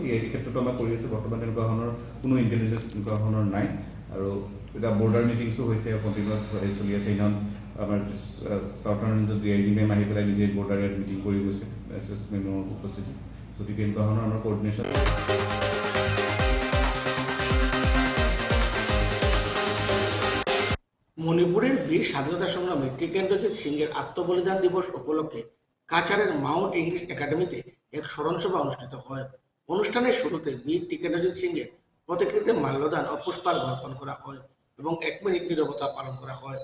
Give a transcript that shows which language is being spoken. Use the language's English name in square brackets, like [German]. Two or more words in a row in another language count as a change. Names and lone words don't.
[Assamese] এই ক্ষেত্ৰতো আমাৰ কৰি আছে। বৰ্তমান তেনেকুৱা ধৰণৰ কোনো ইণ্টেলিজেঞ্চ এনেকুৱা ধৰণৰ নাই। আৰু এতিয়া [English] border meetings [Assamese] হৈছে, কণ্টিনিউৱাছ চলি আছে। সেইদিনা আমাৰ [English] southern range [Assamese] DIG মেম আহি পেলাই নিজে [English] border area [Assamese] মিটিং কৰি গৈছে SS মেমৰ উপস্থিতি। গতিকে এনেকুৱা ধৰণৰ আমাৰ কোঅৰ্ডিনেশ্যন। [Bangla] মণিপুরের বীর স্বাধীনতা সংগ্রামী টিকেন্দ্রজিৎ সিংয়ের আত্মবলিদান দিবস উপলক্ষে কাছাড়ের মাউন্ট ইংলিশ একাডেমিতে এক স্মরণসভা অনুষ্ঠিত হয়। অনুষ্ঠানের শুরুতে বীর টিকেন্দ্রজিৎ সিংয়ের প্রতিকৃতিতে মাল্যদান ও পুষ্পার্ঘ্য অর্পণ করা হয় এবং 1 মিনিট নীরবতা পালন করা হয়।